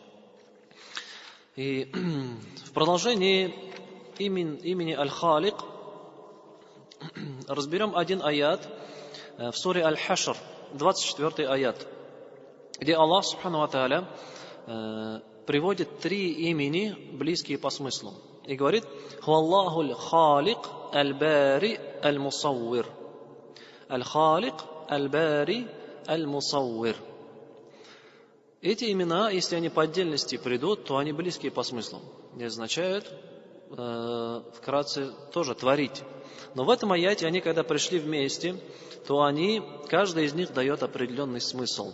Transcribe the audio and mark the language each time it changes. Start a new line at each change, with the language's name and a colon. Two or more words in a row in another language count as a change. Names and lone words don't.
Russian: И в продолжении имени Аль-Халик разберем один аят в суре Аль-Хашр, 24 аят, где Аллах
Arabic: سبحانه وتعالى
Russian: приводит 3 имени, близкие по смыслу, и говорит:
Arabic: «هو الله الخالق البارئ المصور».
Russian: Аль-Халик, аль-Бари, аль-Мусаввир. Эти имена, если они по отдельности придут, то они близкие по смыслу. И означают, вкратце, тоже творить. Но в этом аяте они, когда пришли вместе, то каждый из них дает определенный смысл.